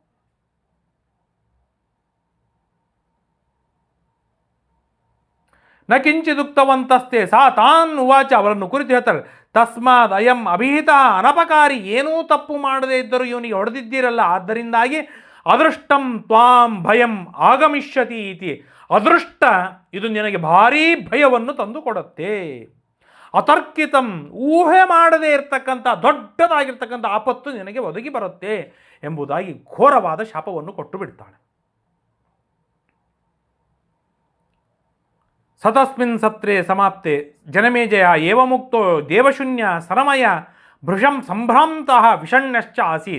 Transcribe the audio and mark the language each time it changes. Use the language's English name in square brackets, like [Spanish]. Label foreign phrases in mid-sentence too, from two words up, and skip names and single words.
[Sanskrit] ನ ಕಿಂಚಿದುಕ್ತವಂತಸ್ತೆ ಸಾ ತಾನ್ ಉವಾಚ, [Kannada] ಅವರನ್ನು ಕುರಿತು ಹೇಳ್ತಾಳೆ, [Sanskrit] ತಸ್ಮಾದ್ ಅಯಂ ಅಭಿಹಿತ ಅನಪಕಾರಿ, [Kannada] ಏನೂ ತಪ್ಪು ಮಾಡದೇ ಇದ್ದರೂ ಇವನಿಗೆ ಹೊಡೆದಿದ್ದೀರಲ್ಲ, ಆದ್ದರಿಂದಾಗಿ [Sanskrit] ಅದೃಷ್ಟಂ ತ್ವಾಂ ಭಯಂ ಆಗಮಿಷ್ಯತಿ ಇತಿ, [Kannada] ಅದೃಷ್ಟ ಇದು ನಿನಗೆ ಭಾರೀ ಭಯವನ್ನು ತಂದುಕೊಡುತ್ತೆ. ಅತರ್ಕಿತಂ, ಊಹೆ ಮಾಡದೇ ಇರತಕ್ಕಂಥ ದೊಡ್ಡದಾಗಿರ್ತಕ್ಕಂಥ ಆಪತ್ತು ನಿನಗೆ ಒದಗಿ ಬರುತ್ತೆ ಎಂಬುದಾಗಿ ಘೋರವಾದ ಶಾಪವನ್ನು ಕೊಟ್ಟು ಬಿಡ್ತಾಳೆ. [Sanskrit] ಸತಸ್ಮಿನ್ ಸತ್ರೆ ಸಮಾಪ್ತೆ ಜನಮೇಜಯ ಏವಮುಕ್ತೋ ದೇವಶೂನ್ಯ ಸರಮಯ ಭೃಶಂ ಸಂಭ್ರಾಂತಃ ವಿಷಣ್ಣಶ್ಚ ಆಸೀತ್.